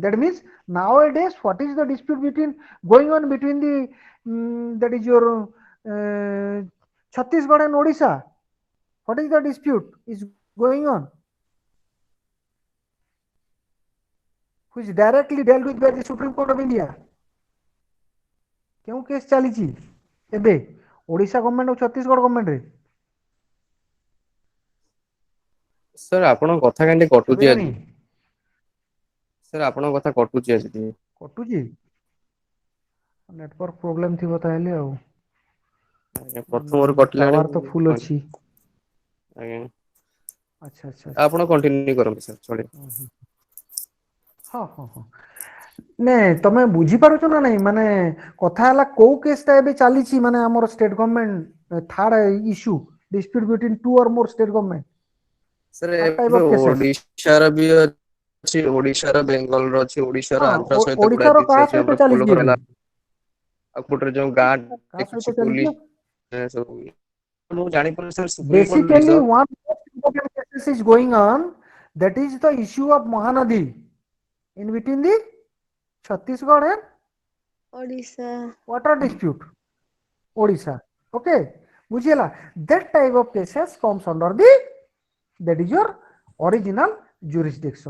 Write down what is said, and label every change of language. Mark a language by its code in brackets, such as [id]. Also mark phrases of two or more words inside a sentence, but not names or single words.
[en] That means nowadays, what is the dispute between going on between the that is your Chhattisgarh and Odisha? What is the dispute is going on? Which directly dealt with by the Supreme Court of India. [or] କେଉଁ କେସ୍ ଚାଲିଛି ଏବେ ଓଡ଼ିଶା ଗଭର୍ଣ୍ଣମେଣ୍ଟ ଆଉ ଛତିଶଗଡ଼ ଗଭର୍ଣ୍ଣମେଣ୍ଟରେ? ସାର୍ ଆପଣଙ୍କ କଥା କାହିଁକି କଟୁଛି ଶୁଭିଲାନି? ଆଜି? ସାର୍ ଆପଣଙ୍କ କଥା କଟୁଛି ଆଜି ଟିକେ। କଟୁଛି? [en] network problem [or] ଥିବ ତାହେଲେ ଆଉ। ଆଜ୍ଞା ପ୍ରଥମରୁ କଟିଲାଣି ଟାୱାର ତ ଫୁଲ ଅଛି। ଆଜ୍ଞା ଆଚ୍ଛା ଆଚ୍ଛା ଆଚ୍ଛା। ଆପଣ କଣ୍ଟିନ୍ୟୁ କରନ୍ତୁ ସାର୍ ଚଳିବ। ହଁ ହଁ ହଁ। ନାଇଁ ତମେ ବୁଝିପାରୁଛ ନା ନାଇଁ ମାନେ କଥା ହେଲା କୋଉ କେସଟା ଏବେ ଚାଲିଛି ମାନେ ଆମର [en] state government third issue dispute between two or more state government. [or] ସାର୍ [en] Third type [or] ଏବେ [en] of cases. [or] ଓଡ଼ିଶାର ବି ଅଛି, ଓଡ଼ିଶାର ବେଙ୍ଗଲର ଅଛି, ଓଡ଼ିଶାର ହଁ ଆନ୍ଧ୍ର ସହିତ ଗୁଡାଏ ଓଡ଼ିଶାର ଜିନିଷ କାହା ଅଛି। ସହିତ ଆମର ଚାଲିଛି ପୋଲକର ଏବେ? ହେଲା ଆଉ ଗୋଟେ ଯୋଉ ଗାଁ କାହା କିଛି ସହିତ ଚାଲିଛି? ପୋଲିସ ସବୁ ମୁଁ ଜାଣିପାରୁନି ସାର୍ ସୁପ୍ରିମ କୋର୍ଟ [en] Basically one most important cases is going on, that is the issue of Mahanadi in between the Chhattisgarh and Odisha. water dispute. Odisha. Okay, ବୁଝିହେଲା? That type of cases comes under the that is your original jurisdiction.